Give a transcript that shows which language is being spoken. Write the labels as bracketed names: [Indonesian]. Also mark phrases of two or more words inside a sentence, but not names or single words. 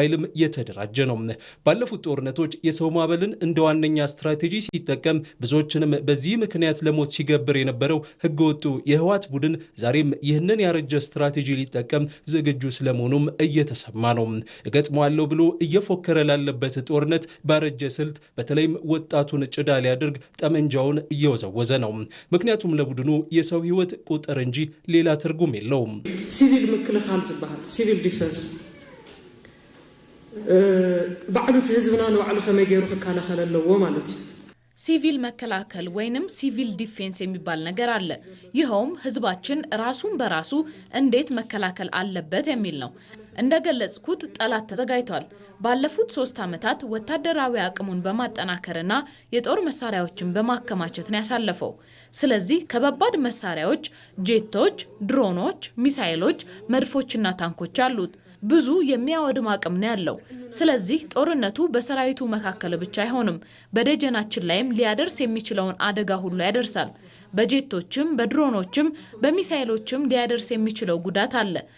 [Amharic] ኃይልም የተደራጀ ነው። ባለፉት ጦርነቶች የሰው ማዕበልን እንደ ዋነኛ ስትራቴጂ ሲጠቀም ብዙዎችንም በዚህ ምክንያት ለሞት ሲገብር የነበረው ህገወጡ የህወሓት ቡድን ዛሬም ይህንን ያረጀ ስትራቴጂ ሊጠቀም ዝግጁ ስለመሆኑም እየተሰማ ነው። እገጥመዋለሁ ብሎ እየፎከረ ላለበት ጦርነት ባረጀ ስልት በተለይም ወጣቱን ጭዳ ሊያደርግ ጠመንጃውን እየወዘወዘ ነው። ምክንያቱም ለቡድኑ የሰው ህይወት ቁጥር እንጂ ሌላ ትርጉም የለውም። [Tigrinya] ሲቪል ምክልኻል ዝበሃል ሲቪል ዲፌንስ ባዕሉት ህዝብና ንባዕሉ ከመይ ገይሩ ክከላኸል ኣለዎ ማለት እዩ። [Amharic] ሲቪል መከላከል ወይንም ሲቪል ዲፌንስ የሚባል ነገር አለ። ይኸውም ህዝባችን ራሱን በራሱ እንዴት መከላከል አለበት የሚል ነው። እንደገለጽኩት ጠላት ተዘጋጅቷል። ባለፉት 3 ዓመታት ወታደራዊ አቅሙን በማጠናከርና የጦር መሳሪያዎችን በማከማቸት ነው ያሳለፈው። ስለዚህ ከባባድ መሳሪያዎች፣ ጄቶች፣ ድሮኖች፣ ሚሳኤሎች፣ መድፎችና ታንኮች አሉት። ብዙ የሚያወድም አቅም ነው ያለው። ስለዚህ ጦርነቱ በሰራዊቱ መካከል ብቻ አይሆንም፣ በደጀናችን ላይም ሊያደርስ የሚችለውን አደጋ ሁሉ ያደርሳል። በጄቶችም በድሮኖችም በሚሳኤሎችም ሊያደርስ የሚችለው ጉዳት አለ።